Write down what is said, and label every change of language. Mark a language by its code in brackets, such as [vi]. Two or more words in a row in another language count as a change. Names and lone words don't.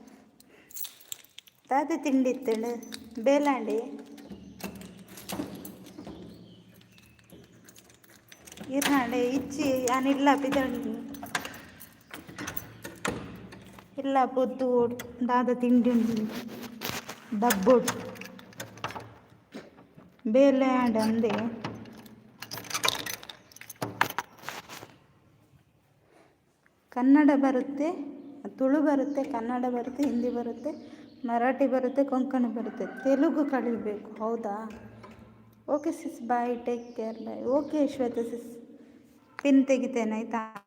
[tcy] ದಾದಿ ತಿಂಡಿತ್ತೇಳು ಬೇಲಾಂಡಿ ಇರ್ನಾಡೆ ಇಚ್ಚಿ ಯಾನಿಲ್ಲ ಪಿದಣ್ಣಿ ಇಲ್ಲ ಪೊದ್ದು ದಾದ ತಿಂಡಿ ಉಂಡು ಡಬ್ಬೊಡು ಬೇಲೆ ಆಂಡೆ ಅಂದೆ [kn] ಕನ್ನಡ ಬರುತ್ತೆ, ತುಳು ಬರುತ್ತೆ, ಕನ್ನಡ ಬರುತ್ತೆ, ಹಿಂದಿ ಬರುತ್ತೆ, ಮರಾಠಿ ಬರುತ್ತೆ, ಕೊಂಕಣಿ ಬರುತ್ತೆ, ತೆಲುಗು ಕಲಿಬೇಕು. ಹೌದಾ? [en] Okay sis, bye, take care, bye. Okay Shweta sis, [kn] ಪಿನ್ ತೆಗಿತೇನೆ ಆಯಿತಾ?